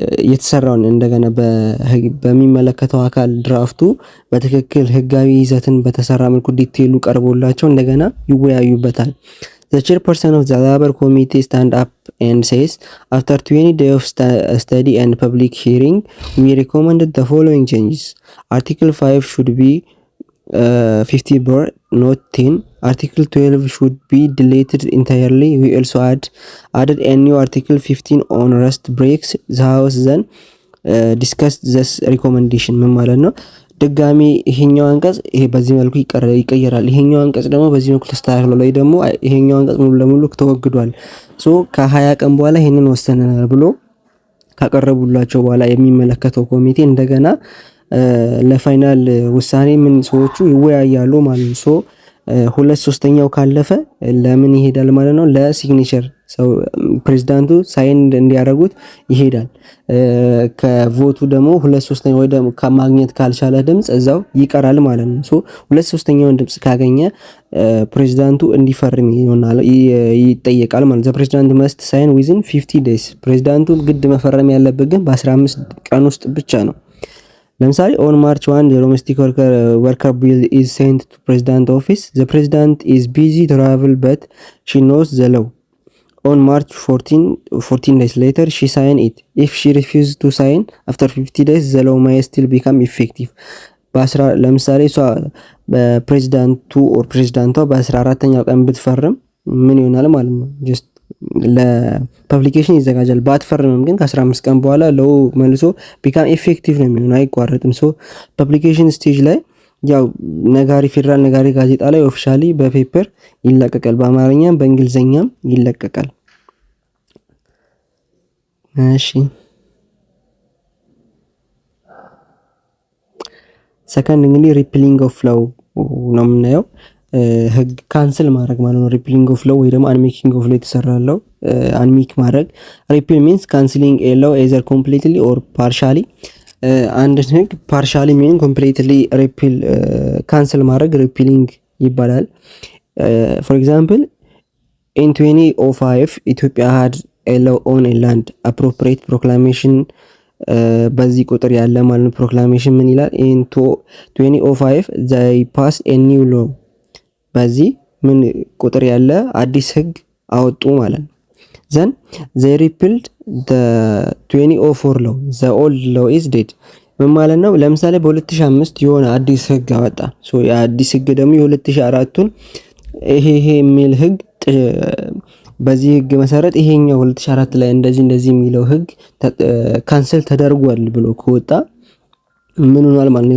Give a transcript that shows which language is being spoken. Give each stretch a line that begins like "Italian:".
Amharic: የተሰራውን እንደገና በሚመለከተው አካል ድራፍቱ በትክክል ህጋዊ ይዘትን በተሰራ መልኩ ዲቴይሉ ቀርቦላቸው እንደገና ይወያዩበታል።
English: The chairperson of the Labour Committee stand up and says, after 20 days of study and public hearing, we recommended the following changes. Article 5 should be 50 bar, not 10. Article 12 should be deleted entirely. We also added a new Article 15 on rest breaks. The House then discussed this recommendation.
Amharic: ምን ማለት ነው? ድጋሚ ይሄኛው አንቀጽ ይሄ በዚህ መልኩ ይቀየራል። ይሄኛው አንቀጽ ደግሞ በዚህ መልኩ ተስተካክሏል፣ ወይ ደግሞ ይሄኛው አንቀጽ ሙሉ ለሙሉ ተወግዷል። ከ20 ቀን በኋላ ይሄንን ወሰነናል ብሎ ካቀረቡላቸው በኋላ የሚመለከተው ኮሚቴ እንደገና ለፋይናል ውሳኔ ምን ሰዎቹ ይወያያሉ ማለት ነው። 2/3ኛው ካለፈ ለምን ይሄዳል ማለት ነው? ለሲግኔቸር ሰው ፕሬዝዳንቱ ሳይን እንዲያደርጉት ይሄዳል። ከቮቱ ደግሞ 2/3 ወይ ደግሞ ከማግኘት ካልቻለ ድምጽ እዛው ይቀራል ማለት ነው። 2/3ኛውን ድምጽ ካገኘ ፕሬዝዳንቱ እንዲፈርም ይጠየቃል ማለት ነው። ፕሬዝዳንት መስት ሳይን ዊዝን 50 ዴይስ። ፕሬዝዳንቱ ግድ መፈረም ያለበት ግን በ15 ቀን ውስጥ ብቻ ነው። ለምሳሌ
English: on March 1 the domestic worker bill is sent to president office. The president is busy travel but she knows the law. On March 14 days later she sign it. If she refuses to sign after 50 days the law may still become effective.
Amharic: ለምሳሌ እሷ በፕሬዝዳንቱ ኦር ፕሬዝዳንቷ በ14ኛው ቀን ብትፈርም ምን ይሆናል ማለት ነው? ጀስት ለፐብሊኬሽን ይዘጋጃል። ባትፈርምም ግን ከ15 ቀን በኋላ ለው መልሶ ቢካም ኤፌክቲቭ ነው የሚሆነው፣ አይቋረጥም። ፐብሊኬሽን ስቴጅ ላይ ያው ነጋሪ ፌደራል ነጋሪ ጋዜጣ ላይ ኦፊሻሊ በፔፐር ይለቀቃል፣ በአማርኛም በእንግሊዘኛም ይለቀቃል። እሺ ሰከንድ እንግዲህ ሪፕሊንግ ኦፍ ላው ነው የምናየው። ህግ ካንስል ማድረግ ማለት ነው። ሪፒሊንግ ኦፍ ሎው ወይ ደግሞ አንሜኪንግ ኦፍ ሎው የተሰራለው አንሜክ ማድረግ። ሪፒል ሚንስ ካንስሊንግ ኤ ሎው ኤዘር ኮምፕሊትሊ ኦር ፓርሻሊ። አንድ ህግ ፓርሻሊ ሚን ኮምፕሊትሊ ሪፒል ካንስል ማድረግ ሪፒሊንግ ይባላል። ፎር ኤግዛምፕል ኢን 2005 ኢትዮጵያ
English: had a law on a land appropriate proclamation
Amharic: በዚህ ቁጥር ያለ ማለት ፕሮክላሜሽን ምን ይላል?
English: in 2005 they passed a new law
Amharic: በዚህ ምን ቁጥር ያለ አዲስ ህግ አወጡ ማለት ነው።
English: then they repealed the 2004 law the old law is dead
Amharic: ምን ማለት ነው? ለምሳሌ በ2005 የሆነ አዲስ ህግ አወጣ። የአዲስ ህግ ደግሞ የ2004ቱን ይሄ የሚል ህግ በዚህ ህግ መሰረት ይሄኛው 2004 ላይ እንደዚህ የሚለው ህግ ካንሰል ተደርጓል ብሎ ከወጣ ምን ሆኗል ማለት ነው?